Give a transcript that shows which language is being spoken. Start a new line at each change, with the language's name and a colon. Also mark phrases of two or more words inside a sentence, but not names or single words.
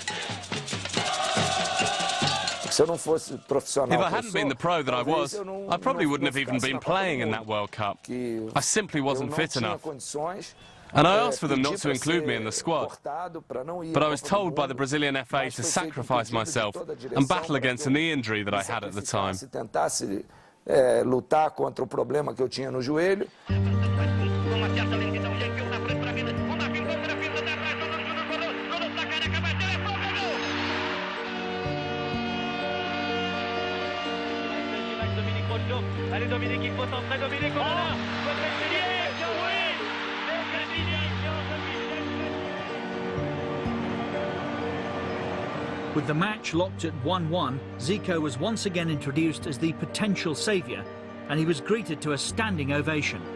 English: If I hadn't been the pro that I was, I probably wouldn't have even been playing in that World Cup. I simply wasn't fit enough. And I asked for them not to include me in the squad. But I was told by the Brazilian FA to sacrifice myself and battle against a knee injury that I had at the time.
Portuguese: Lutar contra o problema que eu tinha no joelho.
French: Allez Dominique, il faut entrer Dominique, on a
English: With the match locked at 1-1, Zico was once again introduced as the potential saviour, and he was greeted to a standing ovation.